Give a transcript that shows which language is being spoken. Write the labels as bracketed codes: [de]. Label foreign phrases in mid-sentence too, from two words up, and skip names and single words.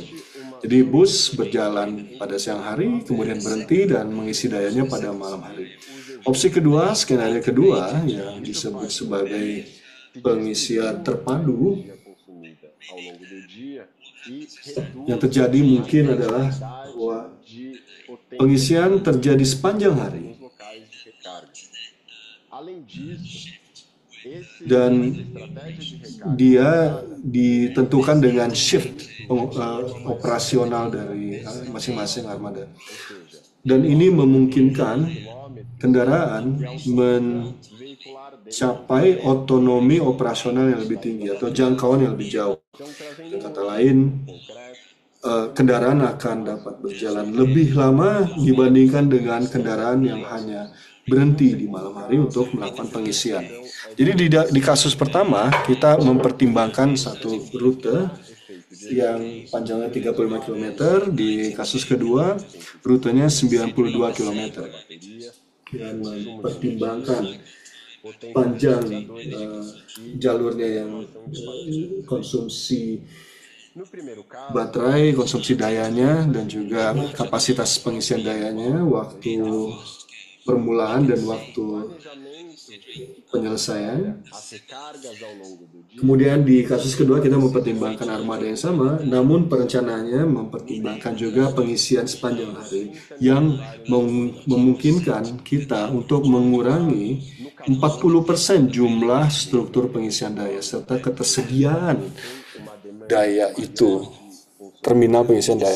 [id] Jadi bus berjalan pada siang hari, kemudian berhenti dan mengisi dayanya pada malam hari. Opsi kedua, skenario kedua yang disebut sebagai pengisian terpadu, yang terjadi mungkin adalah bahwa [pt] de potência [id] pengisian terjadi sepanjang hari [pt] nos locais de recarga. Além disso, [id] dan [pt] essa estratégia de recarga dia integrada, [id] ditentukan dengan shift operasional dari masing-masing armada. [pt] ou seja, [id] Dan ini memungkinkan [pt] quilômetros, [id] kendaraan [pt] e a autonomia veicular deles. [id] mencapai otonomi operasional yang lebih tinggi atau jangkauan yang lebih jauh. [pt] Então, trazendo [id] Dengan kata lain, [pt] concreto, [id] kendaraan akan dapat berjalan lebih lama dibandingkan dengan kendaraan yang hanya berhenti di malam hari untuk melakukan pengisian. Jadi di kasus pertama kita mempertimbangkan satu rute yang panjangnya 35 km, di kasus kedua rutenya 92 km, dan mempertimbangkan panjang jalurnya yang konsumsi [pt] no primeiro caso, [id] baterai, konsumsi dayanya, dan juga kapasitas pengisian dayanya, waktu permulaan dan waktu penyelesaian. [pt] as recargas ao longo do dia, [id] Kemudian di kasus kedua kita mempertimbangkan armada yang sama, namun perencanaannya mempertimbangkan juga pengisian sepanjang hari yang memungkinkan kita untuk mengurangi 40% jumlah struktur pengisian daya serta ketersediaan daya itu, terminal pengisian daya.